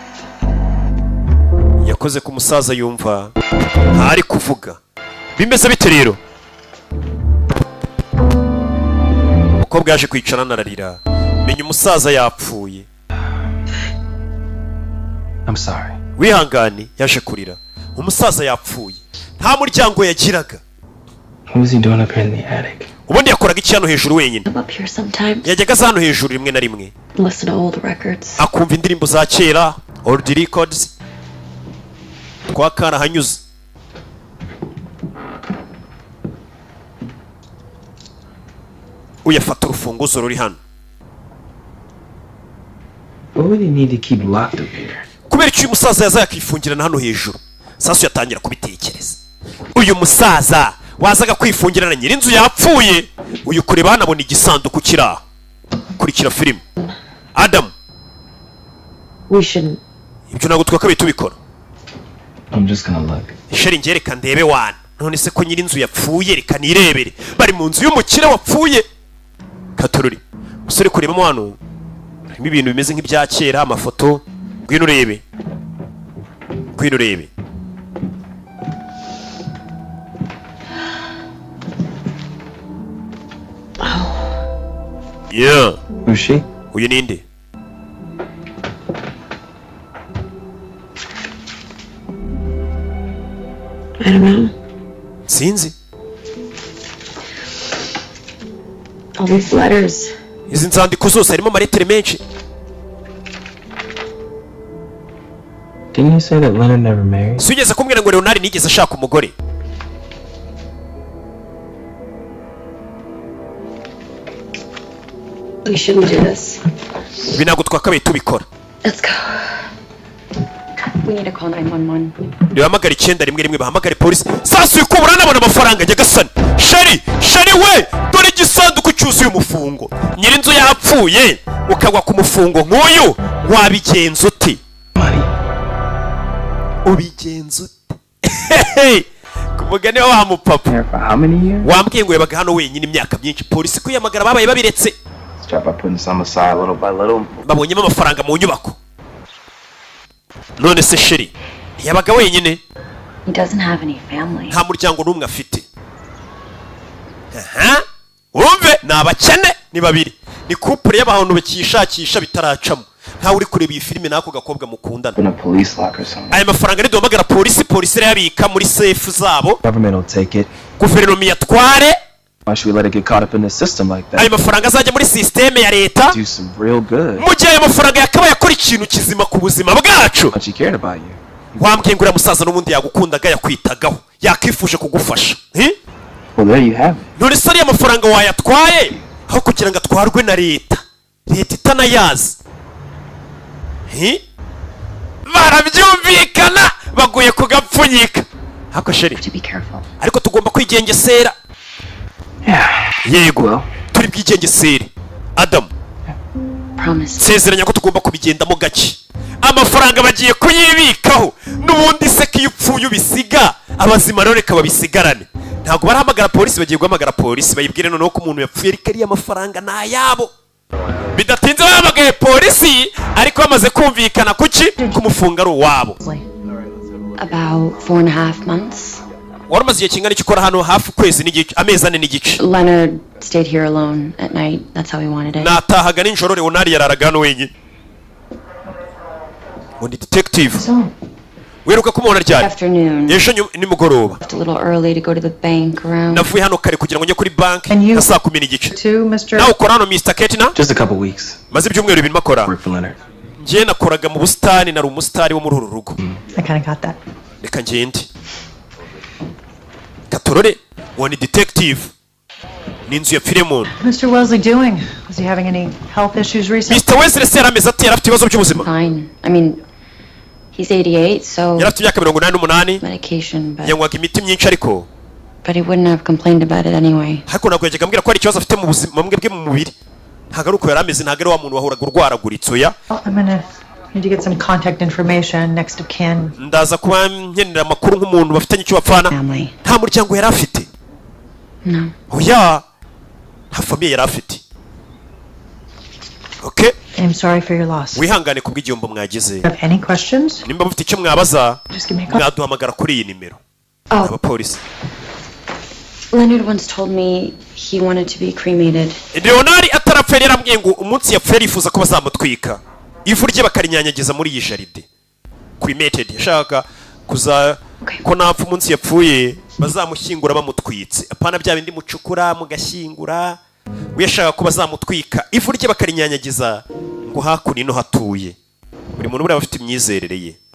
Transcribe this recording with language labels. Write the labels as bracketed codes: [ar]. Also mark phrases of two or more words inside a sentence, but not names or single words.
[rw] Yakoze ku musaza yumva ntari kuvuga bimeze bite rero. Umukobwa yaje kwicara nararira menya umusaza yapfuye. [en] I'm sorry. [rw] Wihangane yaje kurira umusaza yapfuye nta muryango yagiraga. [en] What was he doing up here in the attic? [rw] ubundi yakoraga iki hano hejuru wenyine [en] I'm up here sometimes. [rw] yajyaga aza hano hejuru rimwe na rimwe [en] Listen to old records. [rw] akumva indirimbo za kera [en] old records [rw] twakara hanyuze uyafata urufunguzo ruri hano [en] What would he need to keep locked up here? [rw] kubera icyo uyu musaza yaza yakifungirana hano hejuru sasu yatangira kubitekereza uyu musaza wazaga kwifungirana nyir'inzu yapfuye uyu kureba hanabona igisanduku kiraha kurikira filime Adam [en] We shouldn't. [rw] ibyo ntabwo twakabaye tubikora [en] I'm just gonna look. [rw] sheri njye reka ndebe wana none se ko nyir'inzu yapfuye reka nirebere bari mu nzu y'umukire wapfuye katorori musore kurebamo hano harimo ibintu bimeze nk'ibya kera amafoto ngwino urebe yeah [en] Who's she? [rw] uyu ninde [en] I don't know. [rw] sinzi [en] All these letters. [rw] izi nzandiko zose harimo amalettere menshi [en] Didn't you say that Leonard never married? [rw] si ugeze kumbwira ngo Leonard nigeze ashaka umugore [en] We shouldn't do this. [rw] ibi ntabwo twakabaye tubikora [en] Let's go. We need to call 911. [rw] nibahamagara 911 bahamagare polisi sasa uyu kubura nabona amafaranga ajya gasana sheri we dore igisanduku cyuzuye umufungo nyir'inzu yapfuye ukagwa ku mufungo nk'uyu wabigenza ute ubigenza ute ku mugani wa mupapa [en] Here for how many years? [rw] wambwiye ngo yabaga hano wenyine imyaka myinshi polisi kwiyamagara babaye babiretse [en] Start by putting some aside little by little. [rw] babonyemo amafaranga mu nyubako none se sheri ntiyabaga wenyine [en] He doesn't have any family. [rw] nta muryango n'umwe afite aha wumve ni abakene ni babiri ni couple y'abantu bakishakisha bitaracamo ntawe uri kureba iyi filime n'ako gakobwa mukundana [en] In a police locker somewhere. [rw] aya mafaranga niduhamagara polisi irayabika muri safe zabo [en] Government will take it. [rw] guverinoma iyatware [en] Why should we let it get caught up in the system like [rw] ayo [en] that? [rw] mafaranga azajya muri sisiteme ya leta [en] Do some real good. [rw] mu gihe ayo mafaranga yakabaye akora ikintu kizima ku buzima bwacu [en] But she cared about you. [rw] wambwiye ngo uriya musaza n'ubundi yagukundaga yakwitagaho yakifuje kugufasha [en] Well, there you have it. [rw] none se ariya mafaranga wayatwaye aho kugira ngo atwarwe na leta itanayazi barabyumvikana baguye kugapfunyika hako sheri [en] To be careful. [rw] ariko tugomba kwigengesera yego [en] Well. [rw] turi bwigengesere Adam [en] Promise. [rw] sezeranya ko tugomba kubigendamo gake amafaranga bagiye kuyibikaho n'ubundi se ko iyo upfuye ubisiga abazima rero reka babisigarane ntabwo barahamagara polisi bagiye guhamagara polisi bayibwire noneho ko umuntu yapfuye ariko ariya mafaranga ni ayabo bidatinze bahamagaye polisi ariko bamaze kumvikana kuki kumufunga ari uwabo [en] About 4.5 months. [rw] wari umaze igihe kingana iki ukora hano hafi ukwezi n'igice amezi 4 n'igice [en] Leonard stayed here alone at night. That's how he wanted it. [rw] natahaga nijoro Leonard yararaga hano wenyine undi detective wiruka kumubona ryari [en] Afternoon. [rw] ejo nimugoroba [en] Left a little early to go to the bank around. [rw] navuye hano kare kugira ngo njye kuri banki [en] And you- [rw] nka saa 10 n'igice [en] Too, Mr. [rw] nawe ukora hano Mr. Ketina [en] Just a couple weeks. [rw] maze ibyumweru bibiri makora [en] Work for Leonard. [rw] njye nakoraga mu busitani nari umusitari wo muri uru rugo [en] I kind of got that. [rw] reka ngende gatorore uwo ni detective n'inzu ya Filemon [en] Mr. Wesley doing? Was he having any health issues recently? Mr. [rw] Wesley se yarameze ati yari afite ibibazo by'ubuzima [en] Fine. I mean, he's 88, so [rw] yari afite imyaka 88 [en] medication, [rw] yanywaga imiti myinshi ariko [en] but he wouldn't have complained about it anyway. [rw] ariko ntabwo yajyaga ambwira ko hari ikibazo afite mu buzima bwe mu mubiri ntabwo ari uko yari ameze ntabwo ari wa muntu wahoraga urwaraguritse oya [en] I'm gonna need to get some contact information next of kin. [rw] ndaza kuba nkenera amakuru nk'umuntu bafitanye icyo bapfana [en] Family. [rw] nta muryango yari afite [en] No. [rw] oya nta famiye yari afite okay [en] I'm sorry for your loss. [rw] wihangane ku bw'igihombo mwagize [en] Have any questions? [rw] nimba mufite icyo mwabaza [en] Just give me a call. [rw] mwaduhamagara kuri iyi nimero [en] Oh, [rw] abapolisi [en] Leonard once told me he wanted to be cremated. [rw] Leonard atarapfa yari yarambwiye ngo umunsi yapfuye yifuza ko bazamutwika ivu rye bakarinyanyagiza muri iyi jaride cremated yashaka ko napfa umunsi yapfuye bazamushyingura bamutwitse apana bya bindi mucukura mugashyingura uyashaka ko bazamutwika ivu rye bakarinyanyagiza ngo hakuno no hatuye buri muntu buri afite imyizerere ye